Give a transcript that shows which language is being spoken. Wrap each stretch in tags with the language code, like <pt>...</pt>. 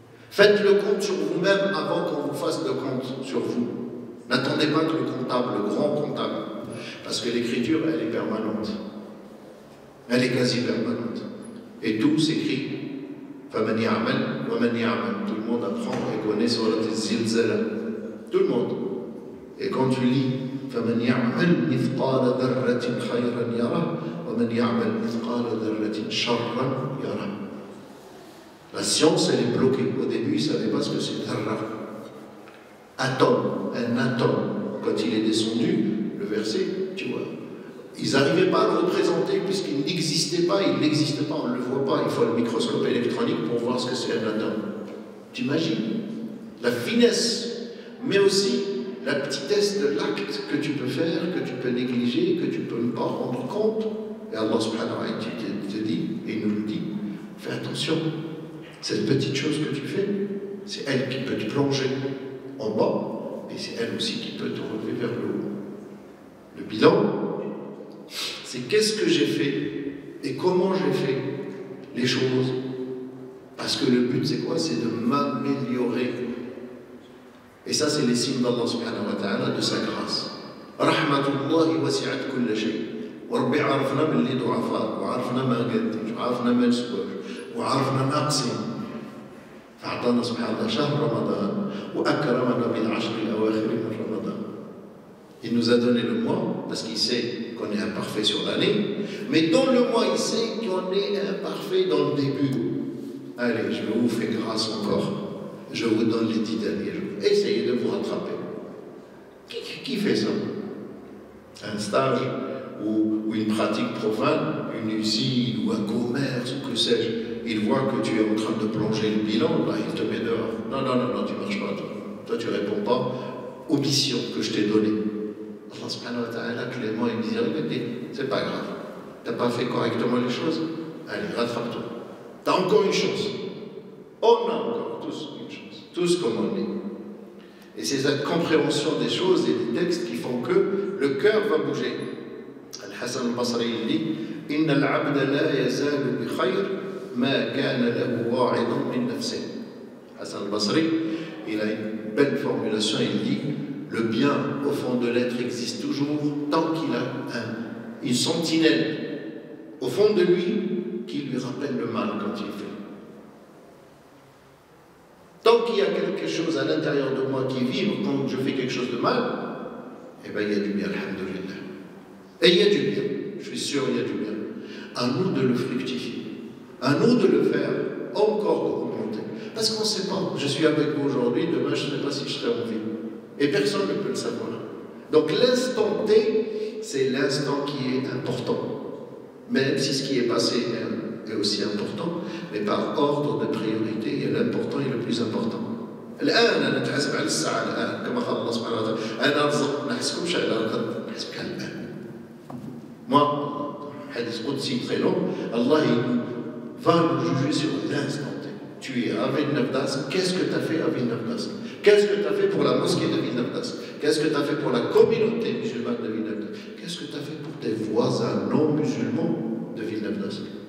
<fr>Faites le compte sur vous-même avant qu'on vous fasse le compte sur vous. N'attendez pas que le comptable, le grand comptable, parce que l'écriture, elle est permanente. Elle est quasi permanente. Et tout s'écrit.</fr> <ar>فَمَنْ يَعْمَلْ وَمَنْ يَعْمَلْ.</ar> <fr>Tout le monde apprend et connaît Surat al-Zilzala. Tout le monde. Et quand tu lis</fr> <ar>فَمَنْ يَعْمَلْ مِثْقَالَ ذَرَّةٍ خَيْرًا يَرَهُ وَمَنْ يَعْمَلْ مِثْقَالَ ذَرَّةٍ شَرًّا يَرَهُ.</ar> <fr>La science, elle est bloquée. Au début, ils ne savaient pas ce que c'est dharra. Atome, un atome. Quand il est descendu, le verset, tu vois, ils n'arrivaient pas à le représenter puisqu'il n'existait pas, il n'existe pas, on ne le voit pas. Il faut le microscope électronique pour voir ce que c'est un atome. Tu imagines la finesse, mais aussi la petitesse de l'acte que tu peux faire, que tu peux négliger, que tu ne peux pas rendre compte. Et Allah subhanahu wa ta'ala te dit, et il nous le dit, fais attention. Cette petite chose que tu fais, c'est elle qui peut te plonger en bas, et c'est elle aussi qui peut te relever vers le haut. Le bilan, c'est qu'est-ce que j'ai fait et comment j'ai fait les choses. Parce que le but, c'est quoi? C'est de m'améliorer. Et ça, c'est les signes d'Allah subhanahu wa ta'ala, de sa grâce.</fr> <ar>Rahmatullahi wasi'at kulla shay. وربي عرفنا باللي ضعفاء وعرفنا ما قدمش وعرفنا ما نسواش وعرفنا ناقصين فأعطانا سبحان الله شهر رمضان وأكرمنا بالعشر الأواخر من رمضان.</ar> <fr>Il nous a donné le mois parce qu'il sait qu'on est imparfait sur l'année, mais dans le mois il sait qu'on est imparfait dans le début. Allez, je vous fais grâce encore, je vous donne les 10 derniers jours, essayez de vous rattraper. Qui fait ça? Un stage ou une pratique profane, une usine ou un commerce ou que sais-je, il voit que tu es en train de plonger le bilan, là il te met dehors. Non, tu ne marches pas, toi tu ne réponds pas aux missions que je t'ai données. Allah subhanahu wa ta'ala, clément et miséricordieux, c'est pas grave, tu n'as pas fait correctement les choses, allez, rattrape-toi. Tu as encore une chance. On a encore tous une chance, tous comme on est. Et c'est cette compréhension des choses et des textes qui font que le cœur va bouger.</fr> <ar>Al-Hassan al-Basri</ar> <fr>il dit</fr> <ar>إن العبد لا يزال بخير ما كان له واعظ من نفسه.</ar> <fr>Hassan al-Basri, il a une belle formulation, il dit le bien au fond de l'être existe toujours tant qu'il a une sentinelle au fond de lui qui lui rappelle le mal quand il fait. Tant qu'il y a quelque chose à l'intérieur de moi qui vibre quand je fais quelque chose de mal, eh bien il y a du bien, alhamdoulilah. Et il y a du bien, je suis sûr il y a du bien. À nous de le fructifier, à nous de le faire encore augmenter. Parce qu'on ne sait pas, je suis avec vous aujourd'hui, demain je ne sais pas si je serai en vie. Et personne ne peut le savoir. Donc l'instant T, c'est l'instant qui est important. Même si ce qui est passé est aussi important, mais par ordre de priorité, il y a l'important et le plus important.</fr> <ar>الآن أنا نتحاسب على الساعة الآن كما قال الله سبحانه وتعالى أنا أرزق ما نحسبكمش على الغد نحسبك على الآن.</ar> <fr>Moi, hadith Qudsi très long, Allah va nous juger sur l'instant T. Tu es à Villeneuve-d'Ascq, qu'est-ce que tu as fait à Villeneuve-d'Ascq? Qu'est-ce que tu as fait pour la mosquée de Villeneuve-d'Ascq? Qu'est-ce que tu as fait pour la communauté musulmane de Villeneuve-d'Ascq? Qu'est-ce que tu as fait pour tes voisins non musulmans de Villeneuve-d'Ascq?</fr>